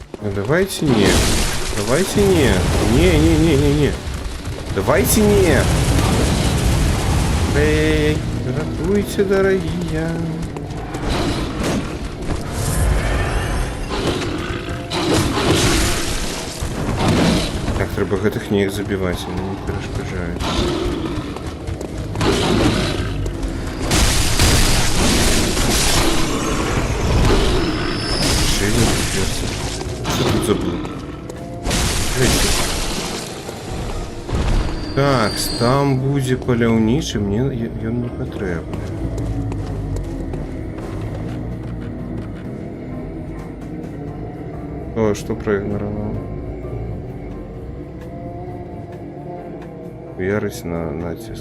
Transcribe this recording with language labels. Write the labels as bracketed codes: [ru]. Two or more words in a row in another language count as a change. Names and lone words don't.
[ru] Давайте нет. Давайте нет. Не. Давайте нет. Эй, ратуйте, дорогие. [be] Так, треба гэтых неяк забіваць, яны не перашкаджаюць. [uk] Ще один приперся. Що тут забыл? [be] Так, там будзе паляўнічы, мне ён не патрэбны. О, што праігнараваў? Ярыць на націск.